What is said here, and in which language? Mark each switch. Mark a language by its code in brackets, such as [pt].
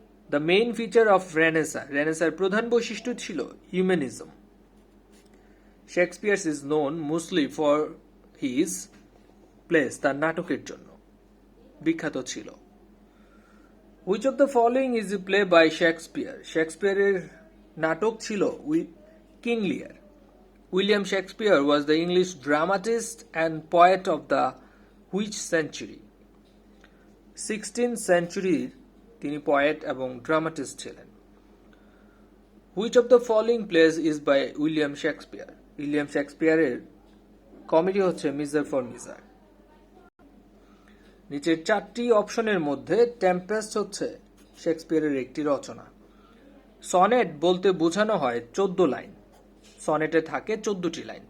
[en] The main feature of Renaissance [bn] প্রধান বৈশিষ্ট্য ছিল [en] humanism. Shakespeare is known mostly for his plays, [bn] তার নাটকের জন্য বিখ্যাত ছিল। [en] Which of the following is a play by Shakespeare? [bn] শেক্সপিয়ারের নাটক ছিল King Lear. [en] William Shakespeare was the English dramatist and poet of the which century? [bn] 16th century তিনি poet এবং dramatist ছিলেন। [en] Which of the following plays is by William Shakespeare? [bn] William Shakespeareর comedy হচ্ছে measure for measure. নিচের 4টি অপশনের মধ্যে Tempest হচ্ছে শেক্সপিয়ারের একটি রচনা। সনেট বলতে বোঝানো হয় 14 লাইন। সনেটে থাকে 14টি লাইন।